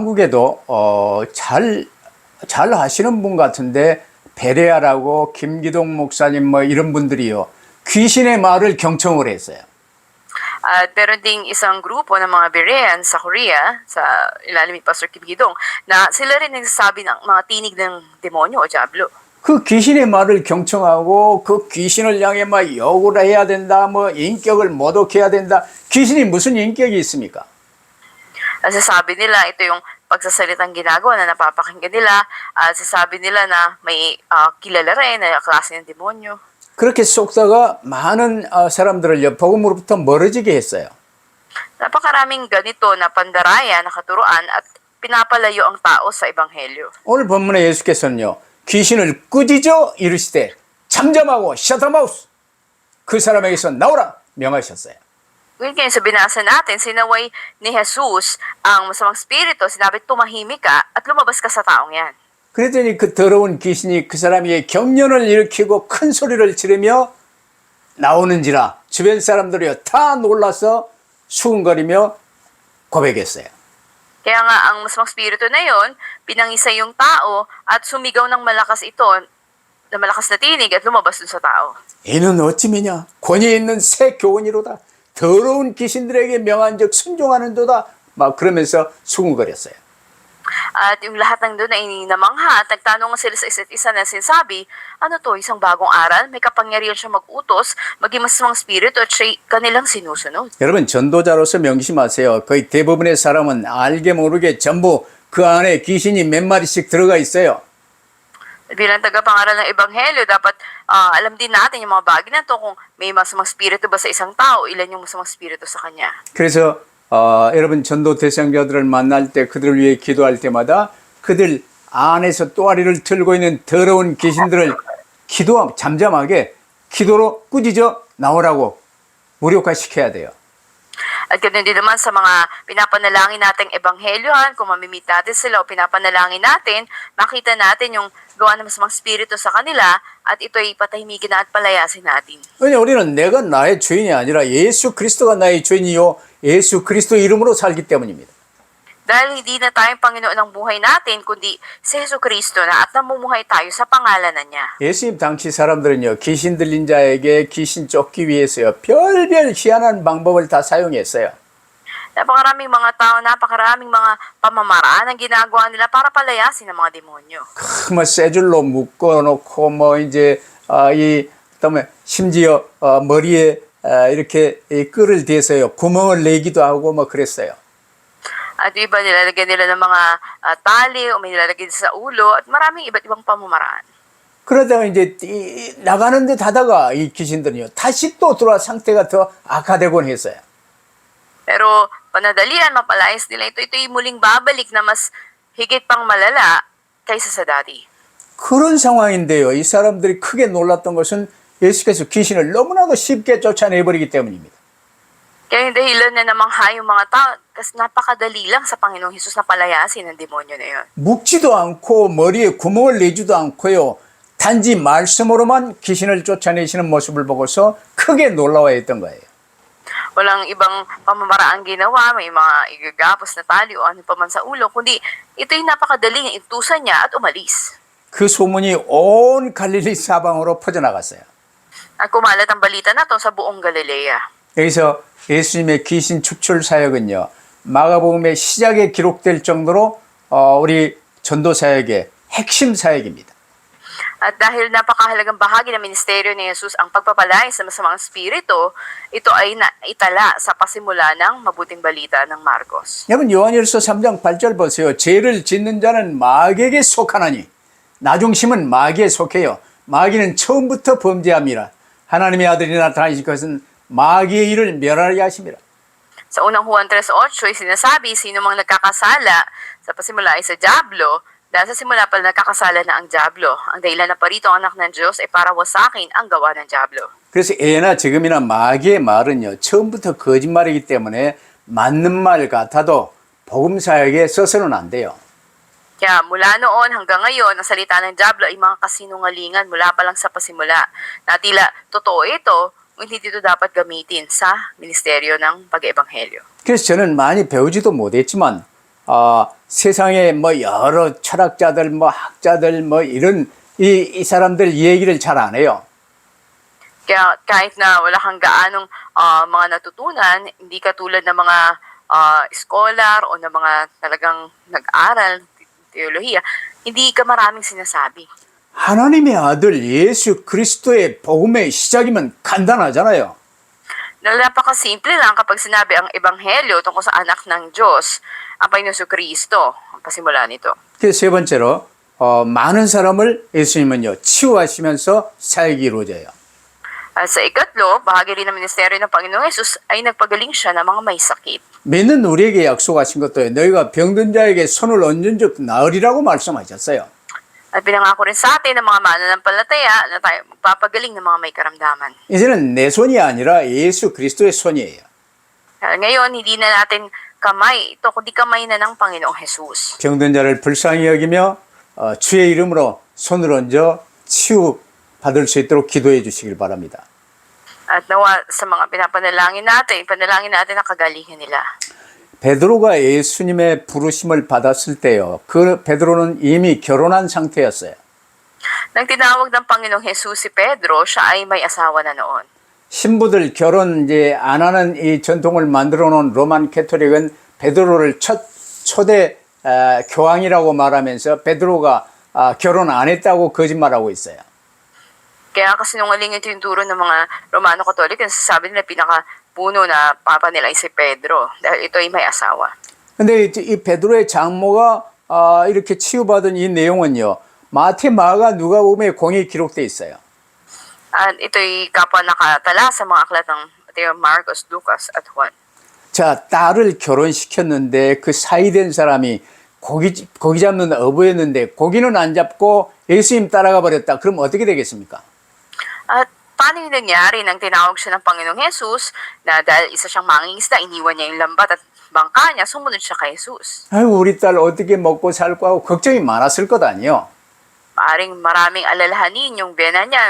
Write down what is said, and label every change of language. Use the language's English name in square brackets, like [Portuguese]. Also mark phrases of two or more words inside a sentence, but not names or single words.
[Korean] 한국에도 잘 하시는 분 같은데 베레아라고 김기동 목사님 뭐 이런 분들이요. 귀신의 말을 경청을 했어요. [Filipino] At meron ding isang grupo ng mga Berean sa Korea, sa ilalim ni Pastor Kim Gidong, na sila rin nagsasabi ng mga tinig ng demonyo o diablo. [Korean] 그 귀신의 말을 경청하고 그 귀신을 향해 막 욕을 해야 된다, 뭐 인격을 모독해야 된다. 귀신이 무슨 인격이 있습니까? [Filipino] Sasabi nila, ito yung pagsasalitang ginagawa na napapakinggan nila, at sasabi nila na may kilala rin na klase ng demonyo. [Korean] 그렇게 속다가 많은 사람들을 복음으로부터 멀어지게 했어요. [Filipino] Napakaraming ganito na pandaraya, nakaturuan at pinapalayo ang tao sa ebanghelyo. [Korean] 오늘 본문에 예수께서는요. 귀신을 꾸짖어 이르시되 잠잠하고 [English] shut your mouth [Korean] 그 사람에게서 나오라 명하셨어요. [Filipino] Ngayon kaya sa binasa natin, sinaway ni Jesus ang masamang spirito, sinabi tumahimik ka at lumabas ka sa taong yan. [Korean] 그랬더니 그 더러운 귀신이 그 사람에게 경련을 일으키고 큰 소리를 지르며 나오는지라 주변 사람들이 다 놀라서 수군거리며 고백했어요. [Filipino] Kaya nga ang masamang spirito na yon, pinangisa yung tao at sumigaw ng malakas ito, na malakas na tinig at lumabas dun sa tao. [Korean] 이는 어찌미냐 권위 있는 새 교훈이로다 더러운 귀신들에게 명한 적 순종하는도다 막 그러면서 수군거렸어요. [Filipino] At yung lahat ng doon ay namangha at nagtanong sila sa isa't isa na sinasabi, ano to, isang bagong aral, may kapangyarihan siya mag-utos, maging masamang spirito at siya kanilang sinusunod. [Korean] 여러분 전도자로서 명심하세요. 거의 대부분의 사람은 알게 모르게 전부 그 안에 귀신이 몇 마리씩 들어가 있어요. [Filipino] Bilang tagapangaral ng Ebanghelyo, dapat alam din natin yung mga bagay na to kung may masamang spirito ba sa isang tao, ilan yung masamang spirito sa kanya. [Korean] 그래서 여러분 전도 대상자들을 만날 때 그들을 위해 기도할 때마다 그들 안에서 또아리를 틀고 있는 더러운 귀신들을 잠잠하게 기도로 꾸짖어 나오라고 무력화시켜야 돼요. [Filipino] At ganoon din naman sa mga pinapanalangin nating ebanghelyohan, kung mamimit natin sila o pinapanalangin natin, makita natin yung gawa ng masamang spirito sa kanila at ito'y patahimikin na at palayasin natin. [Korean] 왜냐 우리는 내가 나의 주인이 아니라 예수 그리스도가 나의 주인이요 예수 그리스도 이름으로 살기 때문입니다. [Filipino] Dahil hindi na tayong Panginoon ng buhay natin, kundi si Jesucristo na at namumuhay tayo sa pangalanan niya. [Korean] 예수님 당시 사람들은요 귀신 들린 자에게 귀신 쫓기 위해서요 별별 희한한 방법을 다 사용했어요. [Filipino] Napakaraming mga tao, napakaraming mga pamamaraan ang ginagawa nila para palayasin ng mga demonyo. [Korean] 뭐 쇠줄로 묶어놓고 뭐 이제 이 그다음에 심지어 머리에 이렇게 이 끈을 대서요 구멍을 내기도 하고 뭐 그랬어요. [Filipino] At iba nilalagyan nila ng mga tali o may nilalagyan sa ulo at maraming iba't ibang pamamaraan. [Korean] 그러다가 이제 나가는 듯 하다가 이 귀신들은요 다시 또 들어와 상태가 더 악화되곤 했어요. [Filipino] Pero panadalian, mapalayas nila ito'y muling babalik na mas higit pang malala kaysa sa dati. [Korean] 그런 상황인데요 이 사람들이 크게 놀랐던 것은 예수께서 귀신을 너무나도 쉽게 쫓아내버리기 때문입니다. [Filipino] Kaya yung dahilan na namangha yung mga tao, kasi napakadali lang sa Panginoong Hesus na palayasin ng demonyo na yun. [Korean] 묶지도 않고 머리에 구멍을 내지도 않고요. 단지 말씀으로만 귀신을 쫓아내시는 모습을 보고서 크게 놀라워했던 거예요. [Filipino] Walang ibang pamamaraan ginawa, may mga igagapos na tali o ano pa man sa ulo, kundi ito'y napakadaling intusan niya at umalis. [Korean] 그 소문이 온 갈릴리 사방으로 퍼져나갔어요. [Filipino] At kumalat ang balita na to sa buong Galilea. [Korean] 여기서 예수님의 귀신 축출 사역은요. 마가복음의 시작에 기록될 정도로 우리 전도 사역의 핵심 사역입니다. [Filipino] At dahil napakahalagang bahagi ng ministeryo ni Jesus ang pagpapalay sa masamang spirito, ito ay naitala sa pasimula ng mabuting balita ng Marcos. [Korean] 여러분 요한일서 3장 8절 보세요. 죄를 짓는 자는 마귀에게 속하나니 나중심은 마귀에 속해요. 마귀는 처음부터 범죄함이라. 하나님의 아들이 나타나신 것은 마귀의 일을 멸하게 하심이라. [Filipino] Sa unang Juan 3:8 ay sinasabi, sino mang nagkakasala sa pasimula ay sa Diablo, dahil sa simula pa nagkakasala na ang Diablo. Ang dahilan na parito ang anak ng Diyos ay para wasakin ang gawa ng Diablo. [Korean] 그래서 예나 지금이나 마귀의 말은요. 처음부터 거짓말이기 때문에 맞는 말 같아도 복음 사역에 써서는 안 돼요. [Filipino] Kaya mula noon hanggang ngayon, ang salita ng Diablo ay mga kasinungalingan mula pa lang sa pasimula. Na tila totoo ito, hindi dito dapat gamitin sa ministeryo ng pag-ebanghelyo. [Korean] 그래서 저는 많이 배우지도 못했지만 세상에 뭐 여러 철학자들, 뭐 학자들, 뭐 이런 이 사람들 이 얘기를 잘 안 해요. [Filipino] Kaya kahit na wala kang gaanong mga natutunan, hindi ka tulad ng mga scholar o ng mga talagang nag-aral, teolohiya, hindi ka maraming sinasabi. [Korean] 하나님의 아들 예수 그리스도의 복음의 시작이면 간단하잖아요. [Filipino] Napakasimple lang kapag sinabi ang ebanghelyo tungkol sa anak ng Diyos, ang Panginoon Kristo, ang pasimula nito. [Korean] 세 번째로 많은 사람을 예수님은요 치유하시면서 사역이 이루어져요. [Filipino] At sa ikatlo, bahagi rin ng ministeryo ng Panginoong Hesus ay nagpagaling siya ng mga may sakit. [Korean] 믿는 우리에게 약속하신 것도 너희가 병든 자에게 손을 얹은 적 나으리라고 말씀하셨어요. [Filipino] At pinangako rin sa atin ng mga mananampalataya na tayo magpapagaling ng mga may karamdaman. [Korean] 이제는 내 손이 아니라 예수 그리스도의 손이에요. [Filipino] Ngayon, hindi na natin kamay ito, kundi kamay na ng Panginoong Hesus. [Korean] 병든 자를 불쌍히 여기며 주의 이름으로 손을 얹어 치유 받을 수 있도록 기도해 주시길 바랍니다. [Filipino] At nawa sa mga pinapanalangin natin, panalangin natin ang kagalingan nila. [Korean] 베드로가 예수님의 부르심을 받았을 때요. 그 베드로는 이미 결혼한 상태였어요. [Filipino] Nang tinawag ng Panginoong Hesus si Pedro, siya ay may asawa na noon. [Korean] 신부들 결혼 이제 안 하는 이 전통을 만들어 놓은 로만 캐토릭은 베드로를 초대 교황이라고 말하면서 베드로가 결혼 안 했다고 거짓말하고 있어요. [Filipino] Kaya kasinungaling ito yung turo ng mga Romano Katoliko, nasasabi nila pinakapuno na papa nila ay si Pedro dahil ito ay may asawa. [Korean] 근데 이 베드로의 장모가 이렇게 치유받은 이 내용은요. 마태, 마가, 누가복음에 공히 기록돼 있어요. [Filipino] At ito'y kapwa nakatala sa mga aklat ng Mateo, Marcos, Lucas at Juan. [Korean] 자, 딸을 결혼시켰는데 그 사이된 사람이 고기 잡는 어부였는데 고기는 안 잡고 예수님 따라가 버렸다. 그럼 어떻게 되겠습니까? [Filipino] At paano yung nangyari nang tinawag siya ng Panginoong Hesus na dahil isa siyang mangingisda, iniwan niya yung lambat at bangka niya, sumunod siya kay Hesus. [Korean] 아유, 우리 딸 어떻게 먹고 살고 하고 걱정이 많았을 것 아니에요. [Filipino] Maaring maraming alalahanin yung bena niya.